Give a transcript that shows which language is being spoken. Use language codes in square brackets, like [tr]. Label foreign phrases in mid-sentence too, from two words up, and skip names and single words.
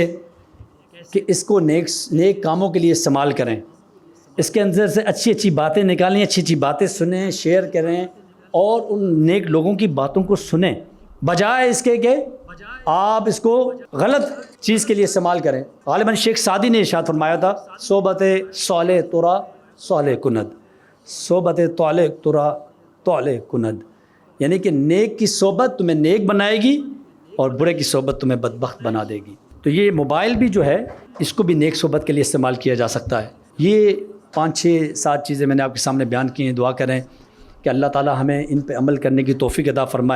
[ur] کہ اس کو نیک کاموں کے لیے استعمال کریں، اس کے اندر سے اچھی اچھی باتیں نکالیں، اچھی اچھی باتیں سنیں، شیئر کریں، اور ان نیک لوگوں کی باتوں کو سنیں، بجائے اس کے کہ آپ اس کو غلط چیز کے لیے استعمال کریں۔ غالباً شیخ سعدی نے ارشاد فرمایا تھا [fa] صحبت صالح ترا صالح کند، صحبت طالح ترا طالح کند، [ur] یعنی کہ نیک کی صحبت تمہیں نیک بنائے گی اور برے کی صحبت تمہیں بدبخت بنا دے گی۔ تو یہ موبائل بھی جو ہے اس کو بھی نیک صحبت کے لیے استعمال کیا جا سکتا ہے۔ یہ 5-6-7 چیزیں میں نے آپ کے سامنے بیان کی ہیں، دعا کریں کہ اللہ تعالی ہمیں ان پہ عمل کرنے کی توفیق عطا فرمائے۔